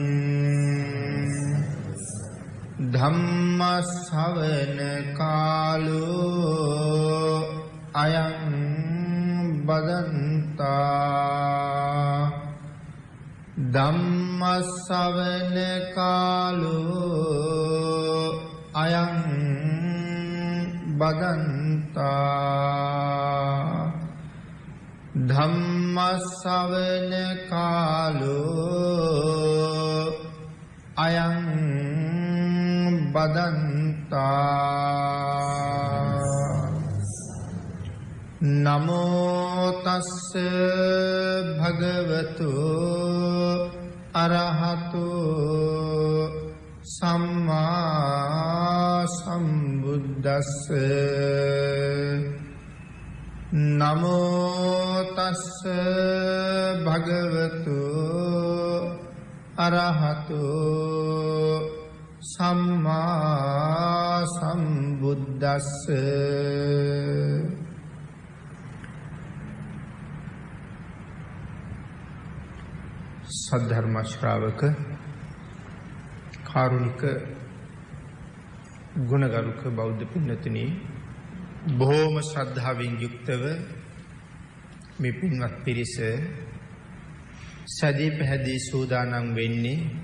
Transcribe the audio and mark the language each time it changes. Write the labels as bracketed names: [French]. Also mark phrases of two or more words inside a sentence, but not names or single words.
[Pali] ධම්ම ශ්‍රවණ කාලෝ අයං බදන්තා ධම්ම ශ්‍රවණ කාලෝ අයං බදන්තා ධම්ම ශ්‍රවණ කාලෝ අයං බදන්තා. නමෝ තස්ස භගවතු අරහතු සම්මා සම්බුද්දස්ස. නමෝ තස්ස භගවතු අරහතු සම්මා සම්බුද්දස්ස. [Sinhala] සද්ධර්ම ශ්‍රාවක කාරුණික ගුණගරුක බෞද්ධ පින්නතුනි, බොහෝම ශ්‍රද්ධාවෙන් යුක්තව මේ පින්වත් පිරිස සදී පැහැදී සූදානම් වෙන්නේ